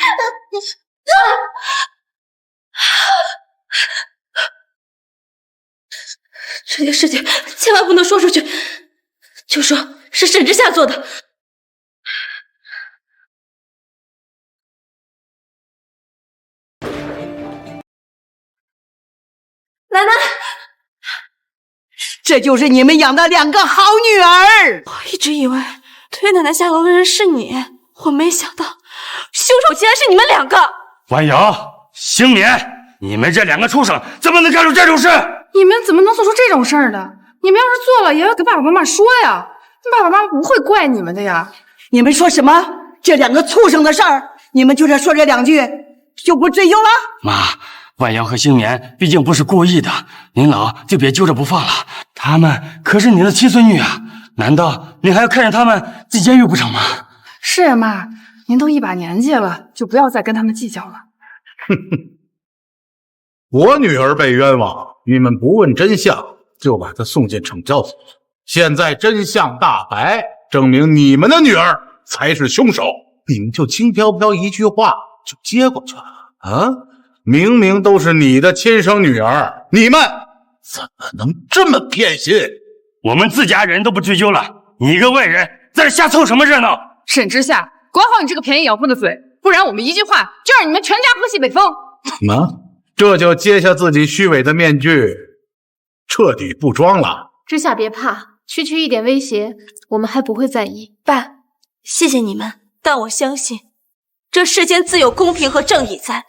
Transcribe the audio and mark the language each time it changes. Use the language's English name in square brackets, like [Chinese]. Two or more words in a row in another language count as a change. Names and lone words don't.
[Chinese] 這件事情千萬不能說出去，就說是沈之夏做的。奶奶，這就是你們養的兩個好女兒。我一直以為推奶奶下樓的人是你，我沒想到兇手竟然是你們兩個。婉瑤、星棉，你們這兩個畜生怎麼能幹出這種事？你們怎麼能做出這種事兒呢？你們要是做了，也要給爸爸媽媽說呀。爸爸媽媽不會怪你們的呀。你們說什麼？這兩個畜生的事兒，你們就這說這兩句就不追究了？媽，婉瑤和星棉畢竟不是故意的，您老就別揪着不放了。他們可是您的親孫女啊，難道您還要看着他們進監獄不成嗎？是呀，媽，您都一把年紀了，就不要再跟他們計較了。哼哼，我女兒被冤枉，你們不問真相就把她送进懲教所，現在真相大白，證明你們的女兒才是兇手，你們就輕飄飄一句話就接過去了啊！明明都是你的親生女兒，你們怎么能這麼偏心？我們自家人都不追究了，你一個外人在這瞎湊什麼熱鬧？沈之夏，管好你這個便宜養父的嘴，不然我們一句話就讓你們全家喝西北風。怎麼？這就揭下自己虛偽的面具，徹底不裝了？之夏別怕，區區一點威脅，我們還不會在意。爸，謝謝你們，但我相信這世間自有公平和正義在。